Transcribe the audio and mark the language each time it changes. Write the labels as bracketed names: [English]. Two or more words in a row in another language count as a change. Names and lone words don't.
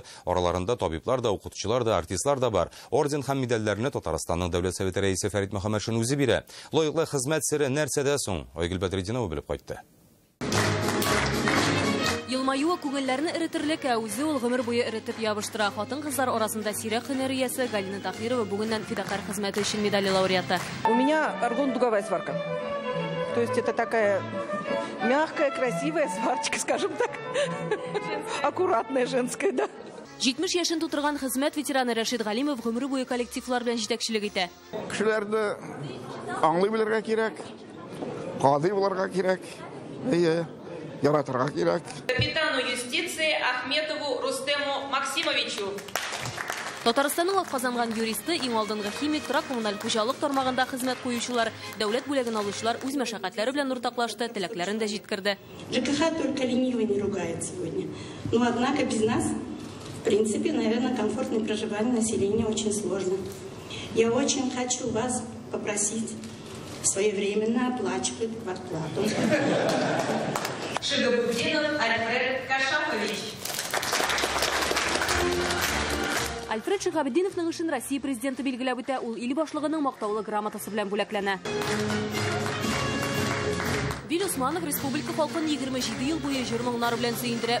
[Tatar] Араларында табиблар да, укытучылар да, артистлар да бар. Орден һәм медальләрне Татарстанның дәүләт советы рәисе Фәрит Мөхәммәтшин үзе бирә. Лаеклы хезмәт сире нәрсәдә соң? Айгөл Бәдретдинова белеп кайтты. Елмаюы күңелләрне эретерлек, үзе ул гомер буе эретеп ябыштыра. Хатын-кызлар арасында сирәк һөнәриясе Галина Тахирова бүгеннән фидакар хезмәте өчен медале лауреаты. [Russian] У меня аргон-дуговая сварка. То есть это такая мягкая, красивая сварочка, скажем так. Аккуратная, женская, да. [Tatar] 70 яшен тутырган хезмәт ветераны Рәшид Галимов гомер буе коллективлар белән җитәкчелек итә. Кешеләрне аңлый белергә кирәк, кадый булырга кирәк. Яратырга кирәк. [Russian] Капитану юстиции Ахметову Рустему Максимовичу. [Tatar] Татарстанның атказанган юристы, иң алдынгы химик, коммуналь хуҗалык тармагында хезмәт куючылар, дәүләт бүләген алучылар үз мәшәкатьләре белән уртаклашты, теләкләрен дә җиткерде. [Russian] ЖКХ только ленивый не ругает сегодня. Но однако без нас, в принципе, наверное, комфортное проживание населения очень сложно. Я очень хочу вас попросить своевременно оплачивать квартплату. Шигабуддинов Альфред Кашапович. [Tatar] Альфред Шигабуддиновның эшен Россия президенты билгеләп үтә, ул ил башлыгының мактаулы грамотасы белән бүләкләнә. Вил Усманов республика халкын 27 ел буе җыр-моңнары белән сөендерә.